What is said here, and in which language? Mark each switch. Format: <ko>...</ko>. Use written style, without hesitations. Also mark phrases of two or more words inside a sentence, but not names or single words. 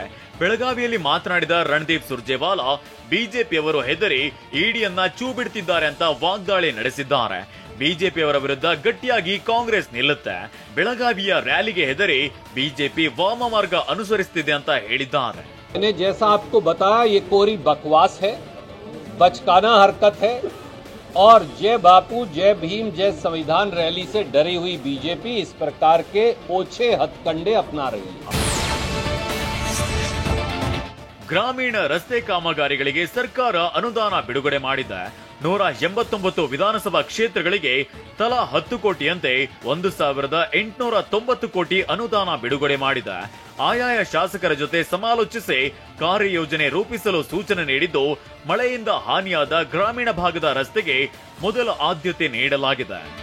<kn>ಬೆಳಗಾವಿಯಲ್ಲಿ ಮಾತನಾಡಿದ ರಣದೀಪ್ ಸುರ್ಜೇವಾಲಾ, ಬಿಜೆಪಿಯವರು ಹೆದರಿ ಇಡಿಯನ್ನ ಚೂ ಬಿಡ್ತಿದ್ದಾರೆ ಅಂತ ವಾಗ್ದಾಳಿ ನಡೆಸಿದ್ದಾರೆ. ಬಿಜೆಪಿಯವರ ವಿರುದ್ಧ ಗಟ್ಟಿಯಾಗಿ ಕಾಂಗ್ರೆಸ್ ನಿಲ್ಲುತ್ತೆ. ಬೆಳಗಾವಿಯ ರ್ಯಾಲಿಗೆ ಹೆದರಿ ಬಿಜೆಪಿ ವಾಮಮಾರ್ಗ ಅನುಸರಿಸುತ್ತಿದೆ ಅಂತ ಹೇಳಿದ್ದಾರೆ.</kn> <hi>जैसा आपको बताया, ये कोरी बकवास है, बचकाना हरकत है और जय बापू, जय भीम, जय संविधान रैली से डरी हुई बीजेपी इस प्रकार के ओछे हथकंडे अपना रही है.</hi> <kn>ಗ್ರಾಮೀಣ ರಸ್ತೆ ಕಾಮಗಾರಿಗಳಿಗೆ ಸರ್ಕಾರ ಅನುದಾನ ಬಿಡುಗಡೆ ಮಾಡಿದೆ. 189 ವಿಧಾನಸಭಾ ಕ್ಷೇತ್ರಗಳಿಗೆ ತಲಾ 10 ಕೋಟಿಯಂತೆ 1,890 ಕೋಟಿ ಅನುದಾನ ಬಿಡುಗಡೆ ಮಾಡಿದೆ. ಆಯಾಯ ಶಾಸಕರ ಜೊತೆ ಸಮಾಲೋಚಿಸಿ ಕಾರ್ಯಯೋಜನೆ ರೂಪಿಸಲು ಸೂಚನೆ ನೀಡಿದ್ದು, ಮಳೆಯಿಂದ ಹಾನಿಯಾದ ಗ್ರಾಮೀಣ ಭಾಗದ ರಸ್ತೆಗೆ ಮೊದಲ ಆದ್ಯತೆ ನೀಡಲಾಗಿದೆ.</kn>